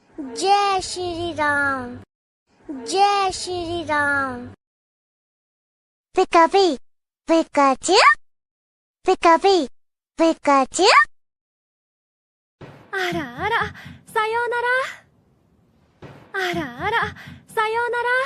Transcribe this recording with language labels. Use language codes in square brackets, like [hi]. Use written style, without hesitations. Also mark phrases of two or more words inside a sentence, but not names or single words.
[hi] जय श्री राम, जय श्री राम। पिकापी, पिकाचू, पिकापी, पिकाचू। [ja] あらあら、さようなら。あらあら、さようなら。